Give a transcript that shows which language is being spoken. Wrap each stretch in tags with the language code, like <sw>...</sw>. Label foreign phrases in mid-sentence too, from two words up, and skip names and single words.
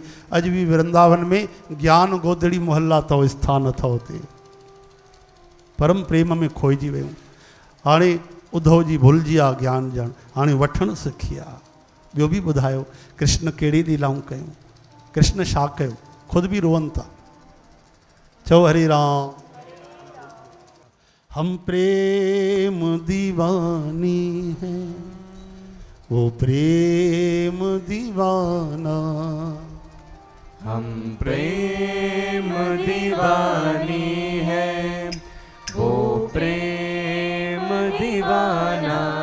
<sd>अॼु बि वृंदावन में ज्ञान गोदड़ी मोहल्ला अथव, स्थान अथव हुते, परम प्रेम में खोइजी वियूं। हाणे उद्धव जी भुलिजी आहे ज्ञान ॼण, हाणे वठणु सिखी आहे। ॿियो बि ॿुधायो कृष्ण कहिड़ी लीलाऊं कयूं, कृष्ण छा कयो, ख़ुदि बि रोअनि था। चओ हरे राम।</sd> <hi>हम प्रेम दीवानी हैं, वो प्रेम दीवाना, हम प्रेम दीवानी है, वो प्रेम दीवाना।</hi>